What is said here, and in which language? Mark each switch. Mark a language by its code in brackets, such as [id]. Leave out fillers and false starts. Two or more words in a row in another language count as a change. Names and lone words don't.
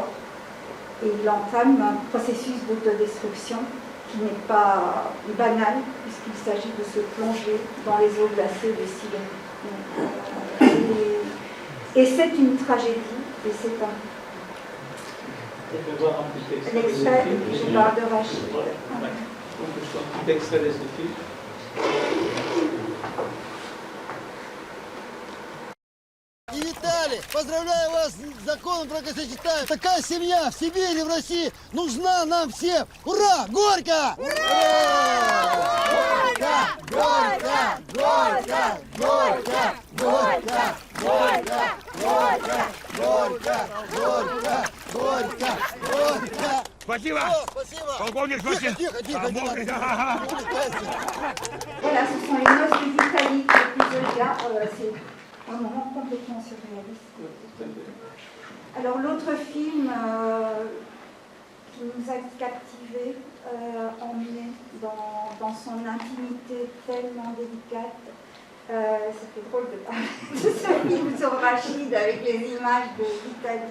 [fr] Et il entame un processus d'autodestruction qui n'est pas banal, puisqu'il s'agit de se plonger dans les eaux glacées de Sibérie. Et c'est une tragédie, et c'est un... On peut voir un petit extrait. L'extrait, je parle de Rachid. On peut voir un petit extrait de ce film. [ru] И Виталий, поздравляю вас с законом бракосочетания. Такая семья в Сибири, в России нужна нам всем. Ура! Горько! Горько! Горько! Горько! Горько! Горько! Горько! Горько! Горько! Горько! Горько! Горько! Спасибо! Полковник, спасибо! Тихо, тихо, [fr] Voilà, ce sont les noces des Italiques de Zoya. C'est un moment complètement surréaliste. Alors l'autre film qui nous a captivés, emmenés dans son intimité tellement délicate, ça fait drôle de parler de ce film sur Rachid avec les images d'Italie.